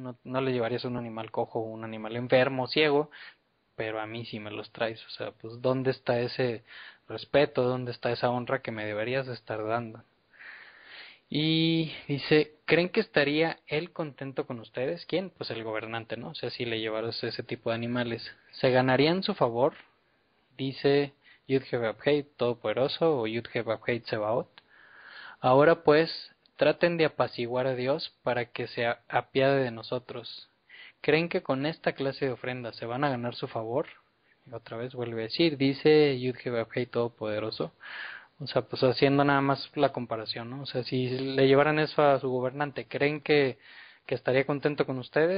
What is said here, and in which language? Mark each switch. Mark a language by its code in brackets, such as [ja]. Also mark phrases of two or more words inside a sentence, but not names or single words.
[es] No le llevarías un animal cojo, un animal enfermo, ciego, pero a mí sí me los traes, o sea, pues ¿dónde está ese respeto, dónde está esa honra que me deberías estar dando? Y dice, ¿creen que estaría él contento con ustedes? ¿Quién? Pues el gobernante, ¿no? O sea, si le llevaras ese tipo de animales. ¿Se ganarían su favor? Dice Yud-Heh-Vah-Heh, Todopoderoso, o Yud-Heh-Vah-Heh, Tsebaot. Ahora pues, traten de apaciguar a Dios para que se apiade de nosotros. ¿Creen que con esta clase de ofrendas se van a ganar su favor? Y otra vez vuelve a decir, dice Yud-Heh-Vah-Heh, Todopoderoso. O sea, pues haciendo nada más la comparación, ¿no? O sea, si le llevaran eso a su gobernante, ¿creen que estaría contento con ustedes?